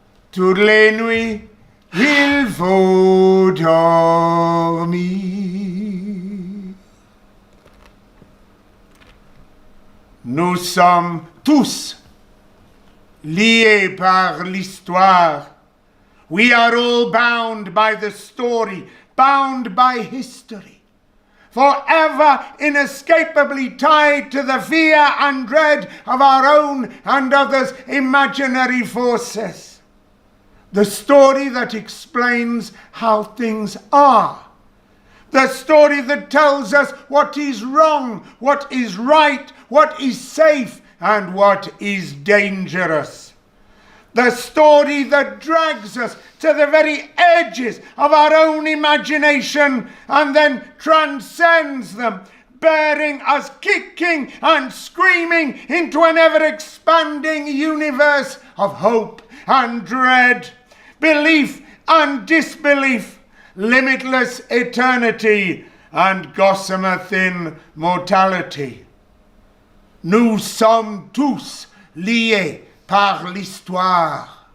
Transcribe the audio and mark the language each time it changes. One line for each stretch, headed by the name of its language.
French: Toutes les nuits, il faut dormir. Nous sommes tous liés par l'histoire.
English: We are all bound by the story, bound by history, forever inescapably tied to the fear and dread of our own and others' imaginary forces. The story that explains how things are. The story that tells us what is wrong, what is right, what is safe, and what is dangerous. The story that drags us to the very edges of our own imagination and then transcends them, bearing us kicking and screaming into an ever-expanding universe of hope and dread, belief and disbelief, limitless eternity and gossamer thin mortality.
French: Nous sommes tous liés par l'histoire.